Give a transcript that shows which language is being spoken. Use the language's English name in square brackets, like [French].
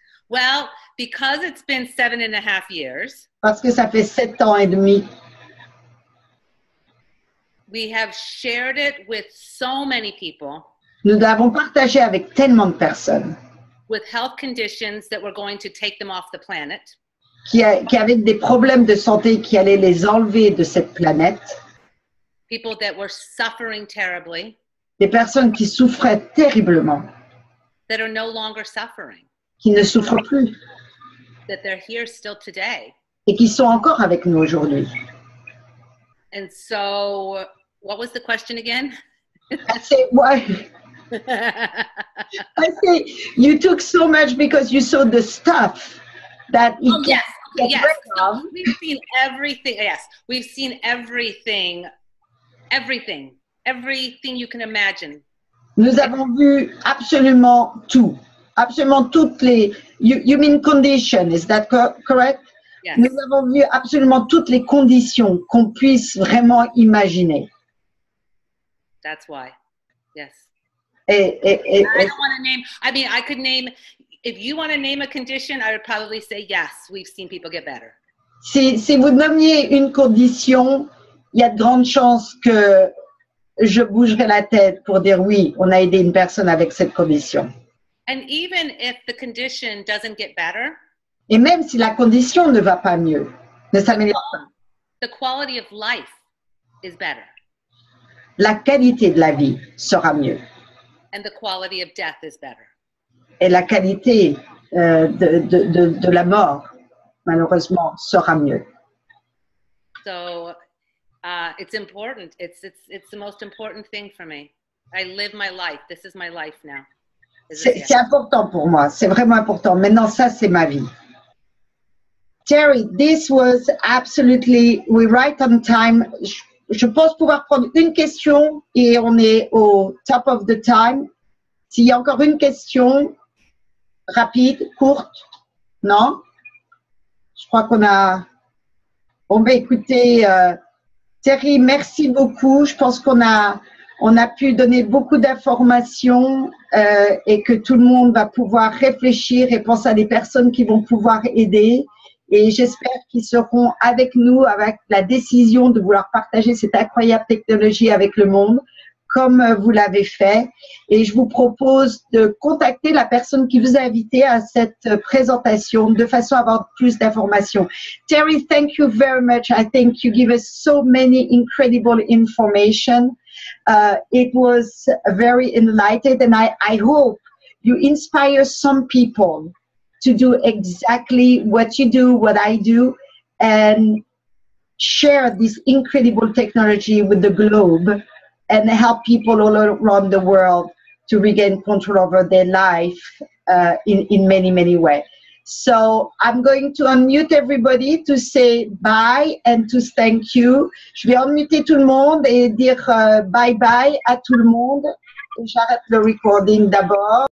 [English] Well, because it's been 7.5 years. [French] Parce que ça fait 7 ans et demi. [English] We have shared it with so many people. [French] Nous l'avons partagé avec tellement de personnes. [English] With health conditions that were going to take them off the planet. [French] qui avaient des problèmes de santé qui allaient les enlever de cette planète. [English] People that were suffering terribly. [French] Des personnes qui souffraient terriblement. [English] That are no longer suffering. [French] Qui ne souffrent plus. [English] That they're here still today. [French] Et qui sont encore avec nous aujourd'hui. [English] And so, what was the question again? I say, why? I say, you took so much because you saw the stuff that it oh, yes. Okay, yes. So we've seen everything. Yes, we've seen everything. Everything you can imagine. [French] Nous avons vu absolument tout. Absolument toutes les... [English] You mean condition, is that correct? Yes. [French] Nous avons vu absolument toutes les conditions qu'on puisse vraiment imaginer. [English] That's why. Yes. I don't want to name... I mean, I could name... If you want to name a condition, I would probably say, yes, we've seen people get better. [French] Si vous nommiez une condition, il y a de grandes chances que je bougerai la tête pour dire oui, on a aidé une personne avec cette condition. [English] And even if the condition doesn't get better, [French] et même si la condition ne va pas mieux, ne s'améliore pas, [English] the quality of life is better. [French] La qualité de la vie sera mieux. [English] And the quality of death is better. [French] Et la qualité de la mort, malheureusement, sera mieux. [English] So it's important. It's the most important thing for me. I live my life. This is my life now. [French] C'est important pour moi. C'est vraiment important. Maintenant, ça, c'est ma vie. [English] Terry, this was absolutely, we're right on time. [French] Je pense pouvoir prendre une question et on est au [English] top of the time. [French] S'il y a encore une question, rapide, courte, non? Je crois qu'on a... On va écouter... Terry, merci beaucoup. Je pense qu'on a pu donner beaucoup d'informations et que tout le monde va pouvoir réfléchir et penser à des personnes qui vont pouvoir aider. Et j'espère qu'ils seront avec nous avec la décision de vouloir partager cette incroyable technologie avec le monde, comme vous l'avez fait. Et je vous propose de contacter la personne qui vous a invité à cette présentation de façon à avoir plus d'informations. [English] Terry, thank you very much. I think you give us so many incredible information. It was very enlightened, and I hope you inspire some people to do exactly what you do, what I do, and share this incredible technology with the globe and help people all around the world to regain control over their life in many, many ways. So I'm going to unmute everybody to say bye and to thank you. [French] Je vais unmuter tout le monde et dire bye bye à tout le monde. J'arrête le recording d'abord.